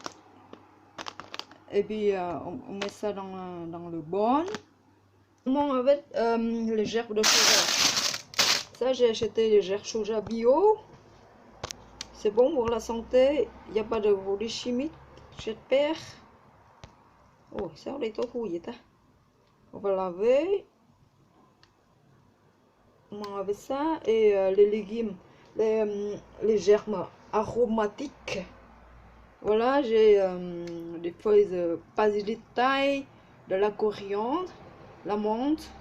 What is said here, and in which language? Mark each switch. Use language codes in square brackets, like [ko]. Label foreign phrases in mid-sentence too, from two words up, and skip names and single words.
[fr] Et puis on met ça dans le bol. Avec les gerbes de soja. Ça j'ai acheté des gerbes soja bio. C'est bon pour la santé. Il n'y a pas de produits chimiques. J'espère. [vi] Oh, sao đây tối thui vậy ta? [fr] On va laver. On avec ça et les légumes, les germes aromatiques. Voilà, j'ai des feuilles de basilic thaï, de la coriandre, la menthe.